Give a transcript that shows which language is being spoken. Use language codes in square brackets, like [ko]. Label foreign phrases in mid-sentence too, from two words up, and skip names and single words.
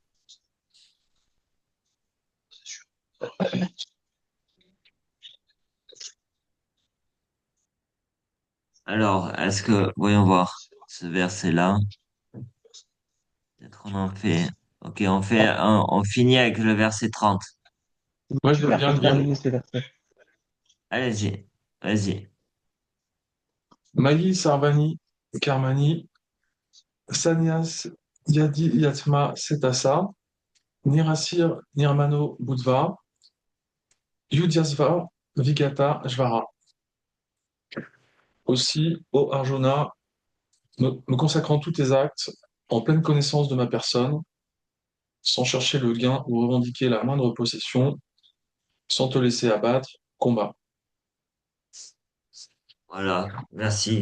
[fr] Alors, voyons voir, ce verset-là, peut-être on en fait, ok, on finit avec le verset 30. Moi, je veux Super bien pour dire terminer ce verset. Allez-y, vas-y. [sa] मयि सर्वाणि कर्माणि संन्यस्याध्यात्मचेतसा निराशीर्निर्ममो भूत्वा युध्यस्व विगतज्वरः. [fr] Aussi, ô Arjuna, me consacrant tous tes actes, en pleine connaissance de ma personne, sans chercher le gain ou revendiquer la moindre possession, sans te laisser abattre, combat. Voilà, merci.